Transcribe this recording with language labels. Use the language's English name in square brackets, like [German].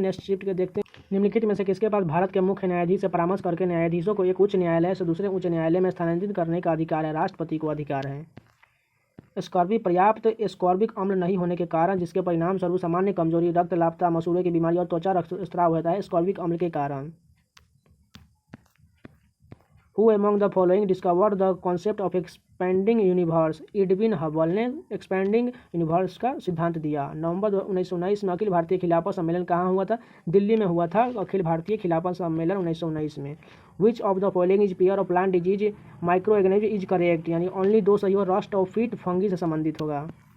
[Hindi] Next shift के देखते हैं। निम्नलिखित में से किसके पास भारत के मुख्य न्यायाधीश से परामर्श करके न्यायाधीशों को एक उच्च न्यायालय से दूसरे उच्च न्यायालय में स्थानांतरित करने का अधिकार है? राष्ट्रपति को अधिकार है। पर्याप्त एस्कॉर्बिक अम्ल नहीं होने के कारण, जिसके परिणाम स्वरूप सामान्य कमजोरी, रक्तलापता, मसूड़े की बीमारी और त्वचा रक्तस्राव होता है, एस्कॉर्बिक अम्ल के कारण। [English] Who among the following discovered the concept of expanding universe? [Hindi] Edwin Hubble ने एक्सपेंडिंग यूनिवर्स का सिद्धांत दिया। नवंबर 1919 में अखिल भारतीय खिलाफत सम्मेलन कहाँ हुआ था? दिल्ली में हुआ था अखिल भारतीय खिलाफत सम्मेलन 1919 में। [English] which of the following is pair of plant disease micro organism is correct, [Hindi] यानी ओनली 2 सही और रस्ट ऑफ फीट फंगी से संबंधित होगा।